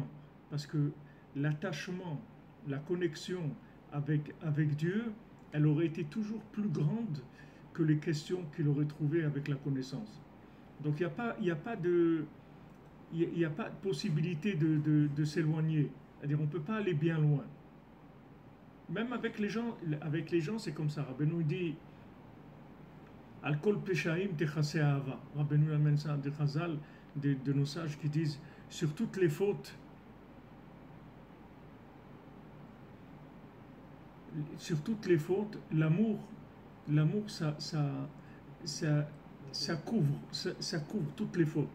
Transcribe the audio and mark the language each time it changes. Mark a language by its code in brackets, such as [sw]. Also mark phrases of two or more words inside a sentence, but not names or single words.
[fr] Parce que l'attachement, la connexion avec Dieu, elle aurait été toujours plus grande que les questions qu'il aurait trouvées avec la connaissance. Donc il n'y a pas de possibilité de s'éloigner. C'est-à-dire on ne peut pas aller bien loin. Même avec les gens c'est comme ça. [he] Rabbeinu dit על כל פשעים תכסה אהבה. [fr] Rabbeinu amène ça de Chazal, de nos sages qui disent sur toutes les fautes, l'amour ça couvre toutes les fautes.